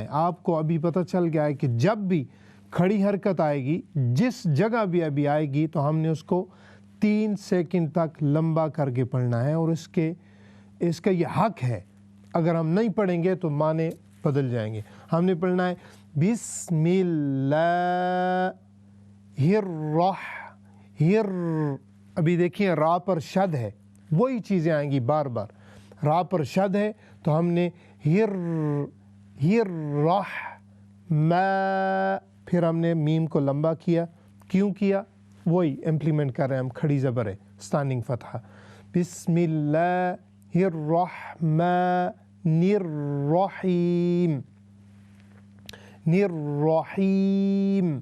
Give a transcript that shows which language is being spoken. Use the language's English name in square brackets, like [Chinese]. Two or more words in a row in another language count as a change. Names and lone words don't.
[Urdu] آپ کو ابھی پتہ چل گیا ہے کہ جب بھی کھڑی حرکت آئے گی جس جگہ بھی ابھی آئے گی تو ہم نے اس کو 3 سیکنڈ تک لمبا کر کے پڑھنا ہے, اور اس کا یہ حق ہے. اگر ہم نہیں پڑھیں گے تو معنی بدل جائیں گے. ہم نے پڑھنا ہے بسم اللہ ابھی دیکھیں را پر شد ہے, وہی چیزیں آئیں گی بار بار. را پر شد ہے تو ہم نے پھر ہم نے میم کو لمبا کیا. کیوں کیا؟ وہی امپلیمنٹ کر رہے ہیں ہم. کھڑی زبر ہے اسٹینڈنگ فتحہ. [Arabic] بسم اللہ الرحمن الرحیم الرحیم.